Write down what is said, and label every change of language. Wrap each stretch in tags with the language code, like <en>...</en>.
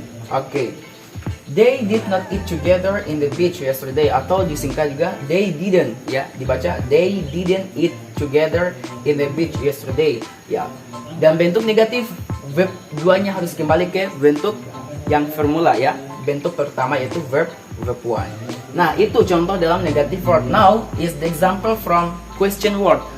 <en>Oke. They did not eat together in the beach yesterday,</en> <id>atau disingkat juga</id> <en>they didn't</en> <id>ya, dibaca</id> <en>they didn't eat together in the beach yesterday ya.</en> <id>Dan bentuk negatif verb 2-nya harus kembali ke bentuk yang formula ya. Bentuk pertama yaitu verb 1. Nah, itu contoh dalam negative word.</id> <en>Now is the example from question word.</en>